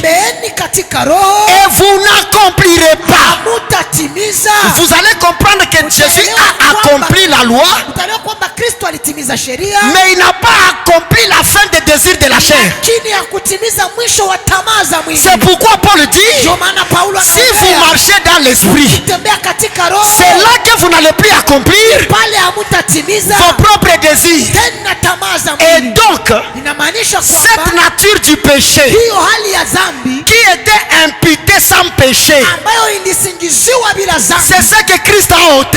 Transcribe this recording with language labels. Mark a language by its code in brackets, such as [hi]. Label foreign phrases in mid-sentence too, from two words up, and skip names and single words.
[sw] Tembeeni katika roho. [fr] Et vous n'accomplirez pas. [sw] Mutatimiza. [fr] Vous allez comprendre que Jésus a accompli la loi. [sw] Utaelewa kwamba Kristo alitimiza sheria. [fr] Mais il n'a pas accompli la fin des désirs de la chair. [sw] Lakini hakutimiza mwisho wa tamaa za mwili. [fr] C'est pourquoi Paul dit, si vous marchez dans l'esprit, c'est là que vous n'allez plus accomplir vos propres désirs. Et donc, cette nature du péché qui était imputée sans péché, c'est ce que Christ a ôté.